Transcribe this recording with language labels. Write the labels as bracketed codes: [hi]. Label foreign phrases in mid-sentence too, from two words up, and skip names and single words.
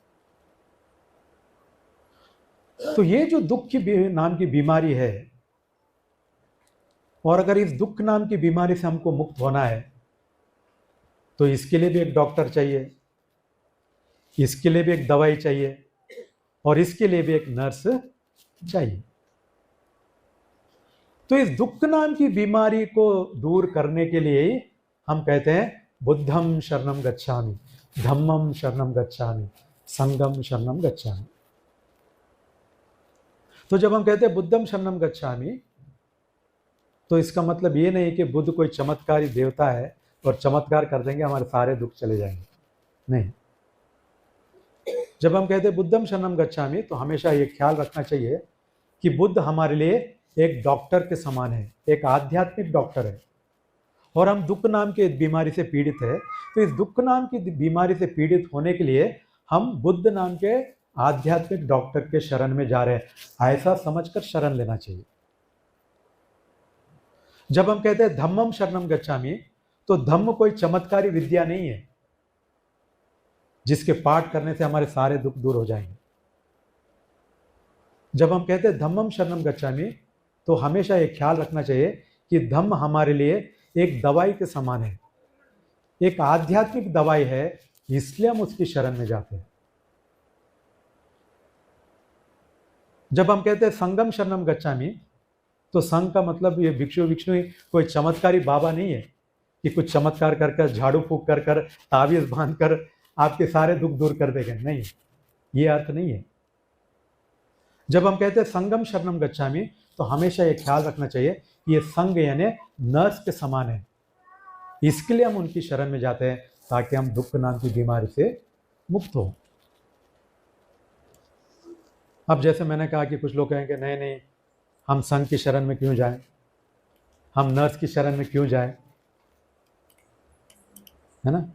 [hi] तो ये जो दुख की नाम की बीमारी है, और अगर इस दुख नाम की बीमारी से हमको मुक्त होना है तो इसके लिए भी एक डॉक्टर चाहिए, इसके लिए भी एक दवाई चाहिए, और इसके लिए भी एक नर्स चाहिए। तो इस दुख नाम की बीमारी को दूर करने के लिए हम कहते हैं [pi] बुद्धम शरणम गच्छामि, धम्मम शरणम गच्छामि, संघम शरणम गच्छामि। [hi] तो जब हम कहते हैं [pi] बुद्धम शरणम गच्छामि, [hi] तो इसका मतलब ये नहीं कि बुद्ध कोई चमत्कारी देवता है और चमत्कार कर देंगे हमारे सारे दुख चले जाएंगे, नहीं। जब हम कहते हैं [pi] बुद्धम शरणम गच्छामि, [hi] तो हमेशा ये ख्याल रखना चाहिए कि बुद्ध हमारे लिए एक डॉक्टर के समान है, एक आध्यात्मिक डॉक्टर है। और हम दुख नाम की बीमारी से पीड़ित है, तो इस दुख नाम की बीमारी से पीड़ित होने के लिए हम बुद्ध नाम के आध्यात्मिक डॉक्टर के शरण में जा रहे हैं, ऐसा समझकर शरण लेना चाहिए। जब हम कहते हैं [pi] धम्मम शरणम गच्छामि, [hi] तो धम्म कोई चमत्कारी विद्या नहीं है जिसके पाठ करने से हमारे सारे दुख दूर हो जाएंगे। जब हम कहते हैं [pi] धम्मम शरणम गच्छामि, [hi] तो हमेशा ये ख्याल रखना चाहिए कि धम्म हमारे लिए एक दवाई के समान है, एक आध्यात्मिक दवाई है, इसलिए हम उसकी शरण में जाते हैं। जब हम कहते हैं [pi] संगम शरणम गच्छामि, [hi] तो संघ का मतलब ये भिक्षु विष्णु कोई चमत्कारी बाबा नहीं है कि कुछ चमत्कार कर कर, झाड़ू फूक कर कर, ताबीज बांध कर आपके सारे दुख दूर कर देंगे, नहीं, ये अर्थ नहीं है। जब हम कहते हैं [pi] संगम शरणम गच्छामि, [hi] तो हमेशा ये ख्याल रखना चाहिए कि ये संघ यानी नर्स के समान है, इसके लिए हम उनकी शरण में जाते हैं ताकि हम दुख नाम की बीमारी से मुक्त हो। अब जैसे मैंने कहा कि कुछ लोग कहेंगे नहीं नहीं, हम संघ की शरण में क्यों जाएं, हम नर्स की शरण में क्यों जाएं, है ना?